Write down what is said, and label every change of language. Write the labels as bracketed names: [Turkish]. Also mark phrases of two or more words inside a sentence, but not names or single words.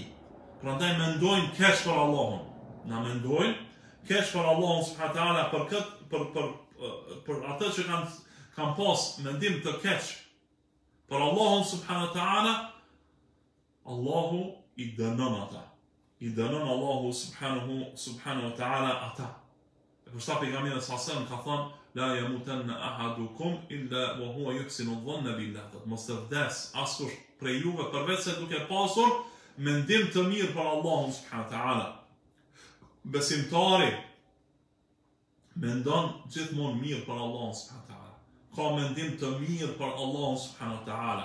[Albanian] Prandaj mendojnë keq për Allahun. Na mendojnë keq për Allahun [Arabic] سبحانه وتعالى [Albanian] për atë që kanë pas mendim të keq për Allahun [Arabic] سبحانه وتعالى. [Albanian] Allahu I dënon ata. I dënon Allahu [Arabic] سبحانه وتعالى [Albanian] ata. Përsa pejgamberi [Arabic] صلى الله عليه وسلم [Albanian] ka thënë [Arabic] لا يموتن أحدكم إلا وهو يحسن الظن بالله. [Albanian] Mos të vdes askush prej juve përveç se duke pasur mendim të mirë për Allahun [Arabic] سبحانه وتعالى. [Albanian] Besimtari mendon gjithmonë mirë për Allahun [Arabic] سبحانه وتعالى. [Albanian] Ka mendim të mirë për Allahun [Arabic] سبحانه وتعالى.